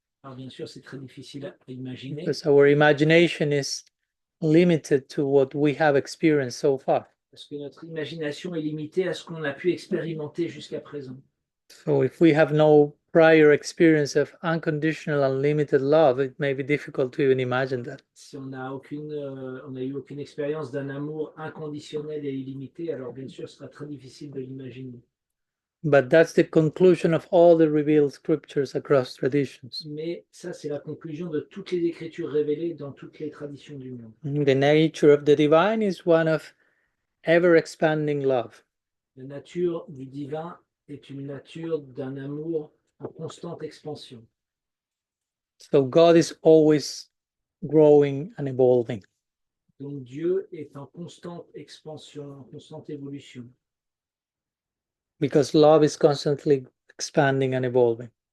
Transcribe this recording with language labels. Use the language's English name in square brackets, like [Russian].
[French] Alors bien sûr, c'est très difficile à imaginer. [English] Because our imagination is limited to what we have experienced so far. [French] Parce que notre imagination est limitée à ce qu'on a pu expérimenter jusqu'à présent. [English] So if we have no prior experience of unconditional, unlimited love, it may be difficult to even imagine that. [French] Si on n'a eu aucune expérience d'un amour inconditionnel et illimité, alors bien sûr, ce sera très difficile de l'imaginer. [English] But that's the conclusion of all the revealed scriptures across traditions. [French] Mais ça, c'est la conclusion de toutes les écritures révélées dans toutes les traditions du monde. [English] The nature of the divine is one of ever-expanding love. [French] La nature du divin est une nature d'un amour en constante expansion. [English] So God is always growing and evolving. [French] Donc Dieu est en constante expansion, en constante évolution. [English] Because love is constantly expanding and evolving.